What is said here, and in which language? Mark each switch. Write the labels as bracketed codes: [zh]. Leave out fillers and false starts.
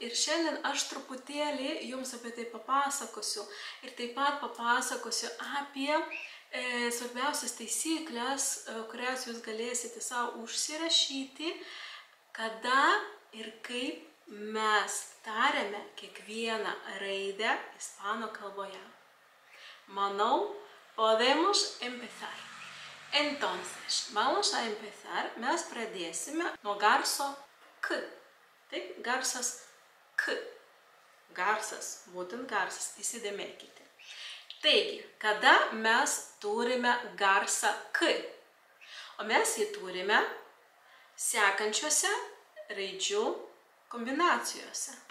[lt] Ir šiandien aš truputėlį jums apie tai papasakosiu ir taip pat papasakosiu apie svarbiausias taisyklės, kurias jūs galėsite savo užsirašyti, kada ir kaip mes tariame kiekvieną raidę ispanų kalboje. Manau, [es] podemos empezar. Entonces, vamos a empezar. [lt] Mes pradėsime nuo garso K. Taip, garsas K. Garsas, būtent garsas, įsidėmėkite. Taigi, kada mes turime garsą K? O mes jį turime sekančiuose raidžių kombinacijose.